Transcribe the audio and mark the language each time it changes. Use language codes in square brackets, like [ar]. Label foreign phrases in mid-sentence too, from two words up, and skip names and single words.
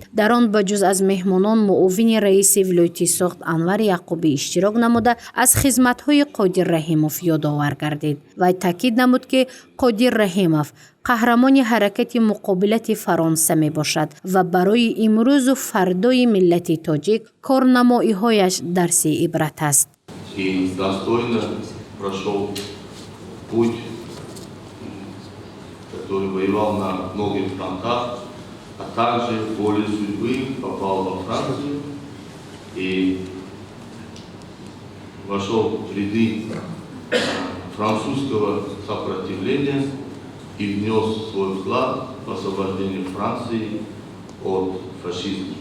[tg] дар он ба ҷуз аз меҳмонон муовини раиси вилояти Соғд Анвар Яъқубӣ иштирок намуда аз хизматҳои Қодир Раҳимов ёдовар гардид. вай таъкид намуд ки Қодир Раҳимов қаҳрамони ҳаракати муқобилати Фаронса мебошад ва барои имрӯзу фардои миллати тоҷик корнамоиҳояш дарси ибрат аст. [ru] Прошел путь, который воевал на многих фронтах, а также волей судьбы попал во Францию и вошел в ряды французского сопротивления и внес свой вклад в освобождение Франции от фашизма.